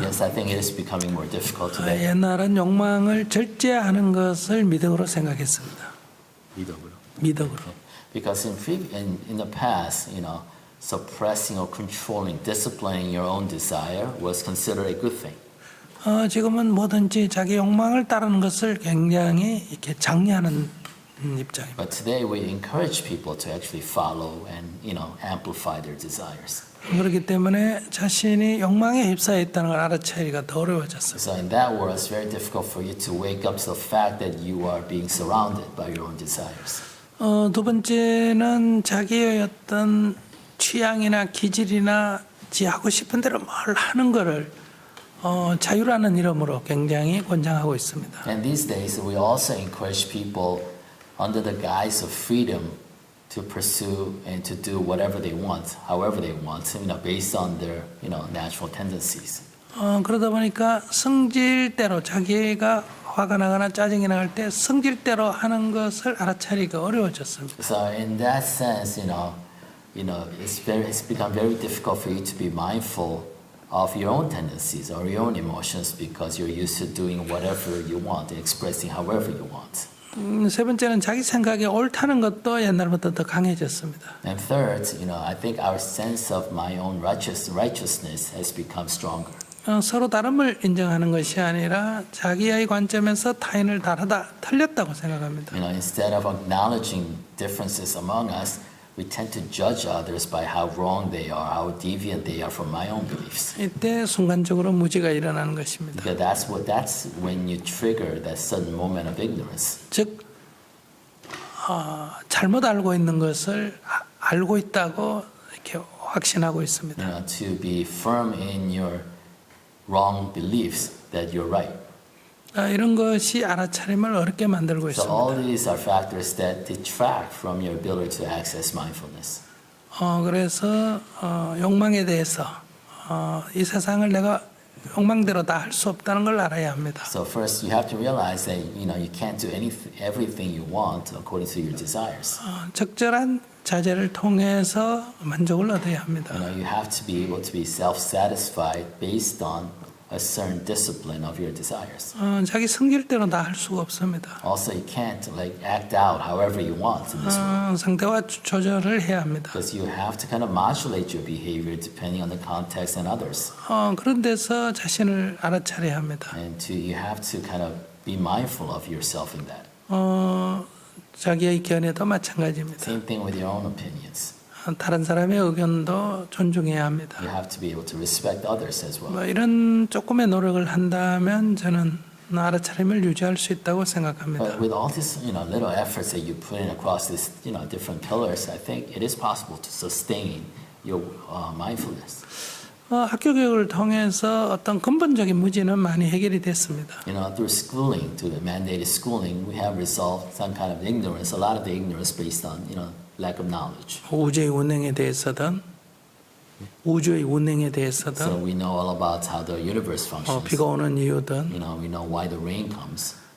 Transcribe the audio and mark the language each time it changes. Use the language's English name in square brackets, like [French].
[English] Yes, I think it is becoming more difficult today. [Korean] 옛날은 욕망을 절제하는 것을 미덕으로 생각했습니다. 미덕으로. [English] Because in the past, suppressing or controlling, disciplining your own desire was considered a good thing. [Korean] 지금은 뭐든지 자기 욕망을 따르는 것을 굉장히 이렇게 장려하는 입장입니다. [English] But today we encourage people to actually follow and amplify their desires. [Korean] 그렇기 때문에 자신이 욕망에 휩싸여 있다는 걸 알아차리기가 더 어려워졌어요. [English] So in that world, it's very difficult for you to wake up to the fact that you are being surrounded by your own desires. [Korean] 두 번째는 자기의 어떤 취향이나 기질이나 지 하고 싶은 대로 뭘 하는 거를 자유라는 이름으로 굉장히 권장하고 있습니다. [English] And these days, we also encourage people under the guise of freedom to pursue and to do whatever they want, however they want, based on their, natural tendencies. [Korean] 그러다 보니까 성질대로 자기가 화가 나거나 짜증이 나갈 때 성질대로 하는 것을 알아차리기가 어려워졌습니다. [English] So in that sense, it's become very difficult for you to be mindful of your own tendencies or your own emotions because you're used to doing whatever you want, expressing however you want. [Korean] 세 번째는 자기 생각이 옳다는 것도 옛날보다 더 강해졌습니다. [English] And third, I think our sense of my own righteousness has become stronger. [Korean] 서로 다름을 인정하는 것이 아니라 자기의 관점에서 타인을 다르다, 틀렸다고 생각합니다. [English] Instead of acknowledging differences among us, we tend to judge others by how wrong they are, how deviant they are from my own beliefs. [Korean] 이때 순간적으로 무지가 일어나는 것입니다. [English] Because that's when you trigger that sudden moment of ignorance. [Korean] 즉 잘못 알고 있는 것을 알고 있다고 이렇게 확신하고 있습니다. [English] To be firm in your wrong beliefs that you're right. [Korean] 이런 것이 알아차림을 어렵게 만들고 [English] So all [Korean] 있습니다. [English] these are factors that detract from your ability to access mindfulness. [Korean] 그래서 욕망에 대해서 이 세상을 내가 욕망대로 다 할 수 없다는 걸 알아야 합니다. [English] So first, you have to realize that you can't do everything you want according to your desires. [Korean] 적절한 자제를 통해서 만족을 얻어야 합니다. [English] You have to be able to be self-satisfied based on a certain discipline of your desires. [Korean] 자기 성질대로 다 할 수가 없습니다. [English] Also, you can't act out however you want in this world. [Korean] 상태와 조절을 해야 합니다. [English] Because you have to kind of modulate your behavior depending on the context and others. [Korean] 그런 데서 자신을 알아차려야 합니다. [English] And you have to kind of be mindful of yourself in that. [Korean] 자기의 견해도 마찬가지입니다. [English] Same thing with your own opinions. [Korean] 다른 사람의 의견도 존중해야 합니다. [English] You have to be able to respect others as well. [Korean] 이런 조금의 노력을 한다면 저는 알아차림을 유지할 수 있다고 생각합니다. [English] But with all these, little efforts that you put in across these, different pillars, I think it is possible to sustain your mindfulness. [Korean] 학교 교육을 통해서 어떤 근본적인 무지는 많이 해결이 됐습니다. [English] Through schooling, through the mandated schooling, we have resolved some kind of ignorance, a lot of the ignorance based on, lack of knowledge. [Korean] 우주의 운행에 대해서든 우주의 운행에 대해서든 [English] So we know all about how the universe functions. [Korean] 비가 오는 이유든 [English] we know why the rain comes.